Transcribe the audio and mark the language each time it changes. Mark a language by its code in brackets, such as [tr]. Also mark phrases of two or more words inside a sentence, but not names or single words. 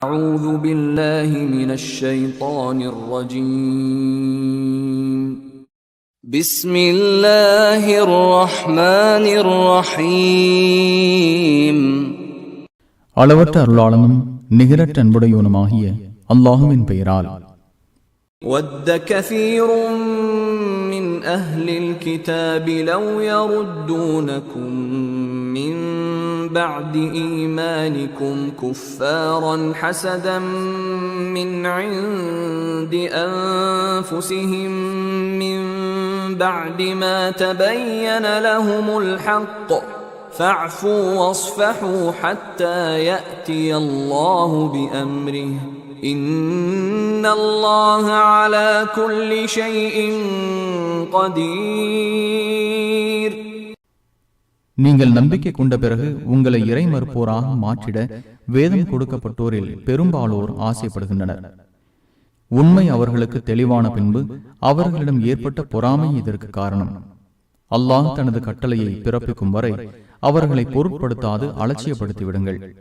[ar] أعوذ بالله من الشيطان الرجيم بسم الله الرحمن الرحيم [ta] அளவற்ற அருளாளனும் நிகரற்ற அன்புடையவனுமாகிய அல்லாஹுவின் பெயரால். [ar] وَدَّ كَثِيرٌ مِّنْ أَهْلِ الْكِتَابِ لَوْ يَرُدُّونَكُم مِّن بَعْدِ إِيمَانِكُمْ كُفَّارًا حَسَدًا مِّنْ عِندِ أَنفُسِهِم مِّن بَعْدِ مَا تَبَيَّنَ لَهُمُ الْحَقُّ فَاعْفُوا وَاصْفَحُوا حَتَّى يَأْتِيَ اللَّهُ بِأَمْرِهِ إِنَّ اللَّهَ عَلَى كُلِّ شَيْءٍ قَدِيرٌ. [ta] நீங்கள் நம்பிக்கை கொண்ட பிறகு உங்களை இறை மறுப்போராக மாற்றிட வேதம் கொடுக்கப்பட்டோரில் பெரும்பாலோர் ஆசைப்படுகின்றனர். உண்மை அவர்களுக்கு தெளிவான பின்பு அவர்களிடம் ஏற்பட்ட பொறாமை இதற்கு காரணம். அல்லாஹ் தனது கட்டளையை பிறப்பிக்கும் வரை அவர்களை பொருட்படுத்தாது அலட்சியப்படுத்தி விடுங்கள்.